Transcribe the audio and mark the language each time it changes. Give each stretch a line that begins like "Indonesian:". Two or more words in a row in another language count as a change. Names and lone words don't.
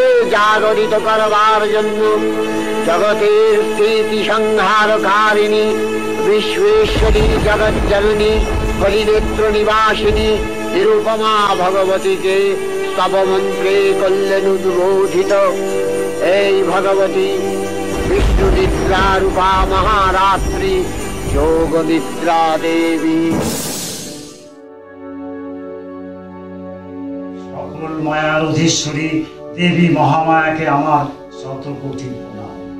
Bangla: জাগরিত করবার জন্য জগতের স্থিতি সংহারকারিণী বিশ্বেশ্বরী জগজ্জননী কলিনেত্র নিবাসিনী নিরুপমা ভগবতী কে স্তব মন্ত্রে কল্যাণ উদ্বোধিত এই ভগবতী বিষ্ণু নিদ্রা রূপা মহারাত্রি যোগ নিদ্রা দেবী। সকল মায়ার অধীশ্বরী দেবী মহামায়াকে আমার শতকোটি প্রণাম।